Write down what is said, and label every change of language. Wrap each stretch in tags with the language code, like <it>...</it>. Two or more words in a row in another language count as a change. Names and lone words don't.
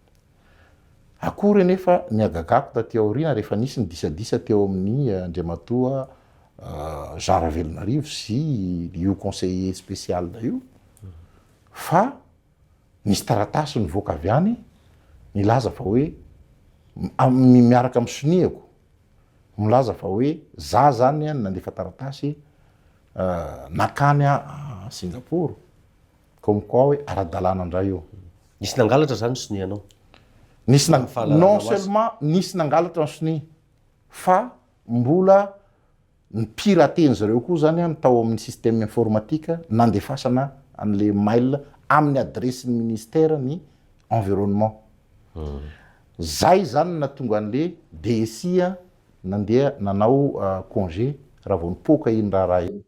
<mg>Akory nefa niagagako taty aoriana rehefa nisy ny disadisa teo amin'ny Andriamatoa Jean Ravelonarivo sy io</mg> <fr>conseiller spécial</fr> <mg>da io fa nisy taratasy nivoaka avy any nilaza fa hoe miaraka amin'ny soniako milaza fa hoe za zany nandefa taratasy nakany a Singapour</mg> <fr>comme quoi</fr> <mg>hoe ara-dalàna indray io. Nisy nangalatra zany sonianao?</mg> <fr>Non seulement</fr> <mg>nisy nangalatra ny soni fa mbola ny pirateny zareo koa zany tao amin'ny</mg> <fr>système informatique</fr> <mg>nandefasana an'le mail amin'ny adresin'ny ministère ny environnement. Zay zany natonga an'le DSI nandeha nanao congé raha vao nipoka iny raha iny.</mg>